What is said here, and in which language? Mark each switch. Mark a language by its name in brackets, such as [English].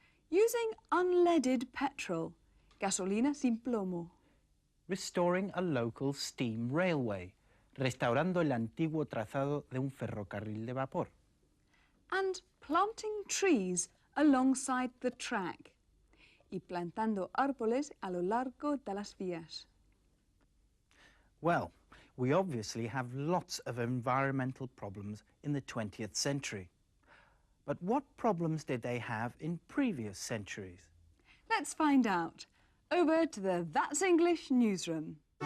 [English] Using unleaded petrol, [Spanish] gasolina sin plomo. [English] Restoring a local steam railway, [Spanish] restaurando el antiguo trazado de un ferrocarril de vapor. [English] And planting trees alongside the track. [Spanish] Y plantando árboles a lo largo de las vías. [English] Well, we obviously have lots of environmental problems in the 20th century. But what problems did they have in previous centuries? Let's find out. Over to the That's English newsroom.